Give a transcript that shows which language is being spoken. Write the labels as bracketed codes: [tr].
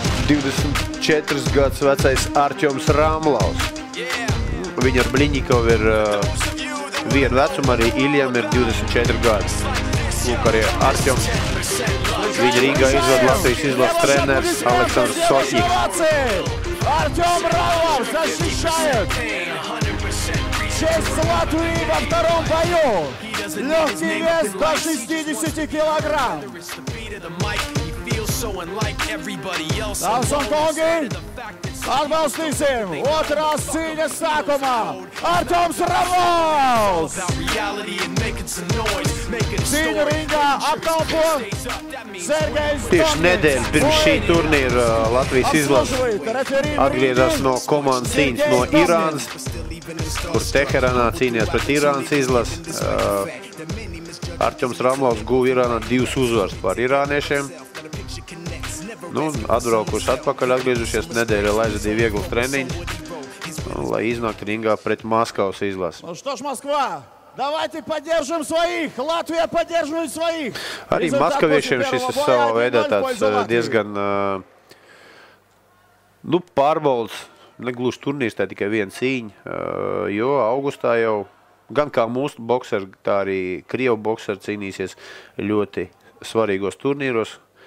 [lv] 24 gadus vecais Artjoms Ramlovs. Viņa ar Bliņņikovu ir viena vecuma, arī Iljam ir 24 gadi. Lūk, arī Artjoms. Viņa ringā izvada Latvijas izlases treneris Aleksandrs Sotņiks. [ru] Артем Ramlovs защищает честь Латвии во втором бою. Легкий вес до 60 килограмм. [lv] Dāmas un kungi, atbalstīsim otrās cīņas sākumā Artjoms Ramlovs. Cīņu ringā apkalpo Sergejs. Tieši nedēļu pirms šī turnīra Latvijas izlase atgriezās no komandas cīņas no Irānas, kur Teherānā cīnījās pret Irānas izlasi. Artjoms Ramlovs guva Irānā 2 uzvaras pār irāniešiem. Nu, atbraukuši atpakaļ, atgriežušies nedēļā, lai aizvadīja vieglas treniņus, lai iznāktu ringā pret Maskavas izlasi. [ru] Ну что ж, Москва, давайте поддержим своих! Латвия поддерживает своих! [lv] Arī maskaviešiem šis ir savā veidā tāds diezgan pārbaudas negluži turnīrs, tā tikai viena cīņa, jo augustā jau gan kā mūsu bokseri, tā arī Krievu bokseri cīnīsies ļoti svarīgos turnīros.